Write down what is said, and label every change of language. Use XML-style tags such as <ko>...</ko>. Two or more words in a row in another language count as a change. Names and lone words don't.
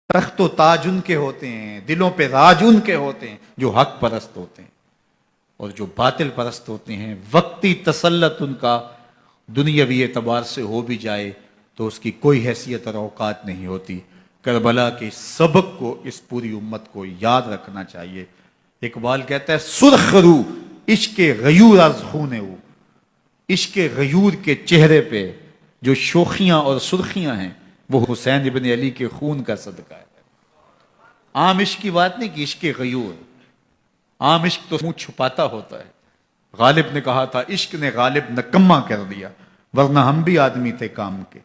<ur>تخت و تاج ان کے ہوتے ہیں، دلوں پہ راج ان کے ہوتے ہیں جو حق پرست ہوتے ہیں، اور جو باطل پرست ہوتے ہیں وقتی تسلط ان کا دنیاوی اعتبار سے ہو بھی جائے تو اس کی کوئی حیثیت اور اوقات نہیں ہوتی۔ کربلا کے سبق کو اس پوری امت کو یاد رکھنا چاہیے۔ اقبال کہتا ہے</ur> <fa>سرخ رو عشق غیور از خون او،</fa> <ur>عشق غیور کے چہرے پہ جو شوخیاں اور سرخیاں ہیں وہ حسین ابن علی کے خون کا صدقہ ہے۔ عام عشق کی بات نہیں کہ عشق غیور، عام عشق تو منہ چھپاتا ہوتا ہے۔ غالب نے کہا تھا عشق نے غالب نکما کر دیا، ورنہ ہم بھی آدمی تھے کام کے۔</ur>